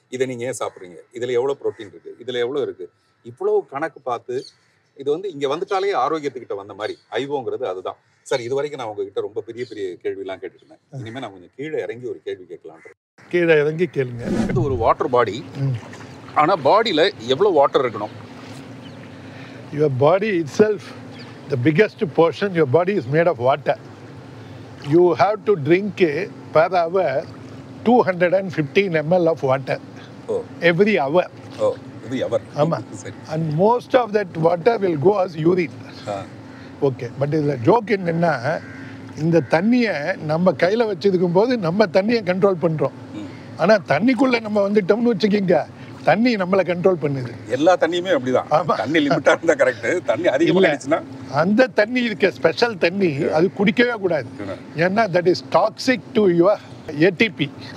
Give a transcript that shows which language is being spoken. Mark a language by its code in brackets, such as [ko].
[ta] இதை நீங்கள் ஏன் சாப்பிட்றீங்க, இதில் எவ்வளோ ப்ரோட்டீன் இருக்குது, இதில் எவ்வளோ இருக்குது, இவ்வளோ கணக்கு பார்த்து இது வந்து இங்கே வந்துட்டாலே ஆரோக்கியத்துக்கிட்ட வந்த மாதிரி ஐவோங்கிறது அதுதான். சார், இது வரைக்கும் நான் உங்ககிட்ட ரொம்ப பெரிய பெரிய கேள்விலாம் கேட்டுருந்தேன். இனிமேல் நான் கொஞ்சம் கீழே இறங்கி ஒரு கேள்வி கேட்கலான். கீழே இறங்கி கேளுங்க. இது ஒரு வாட்டர் பாடி, ஆனால் பாடியில் எவ்வளோ வாட்டர் இருக்கணும்? [en] Your body itself, the biggest portion, your body is made of water. You have to drink per hour 215 ml of water. Oh. Every hour. Oh, every hour. [ta] Ama. [en] And most of that water will go as urine. [ta] Okay, but இதில் joke என்னென்னா, இந்த தண்ணியை நம்ம கையில் வச்சுருக்கும் போது நம்ம தண்ணியை கண்ட்ரோல் பண்ணுறோம். ஆனால் தண்ணிக்குள்ளே நம்ம வந்துட்டோம்னு வச்சுக்கிங்க, தண்ணி நம்மளை கண்ட்ரோல் பண்ணுது. எல்லா தண்ணியுமே அப்படிதான். ஆமாம், தண்ணி லிமிட்டாக இருந்தால் கரெக்டு. தண்ணி அதிகமாக இருந்துச்சுன்னா அந்த தண்ணி இருக்க ஸ்பெஷல் தண்ணி அது குடிக்கவே கூடாது. ஏன்னா [en] That is toxic to your ATP.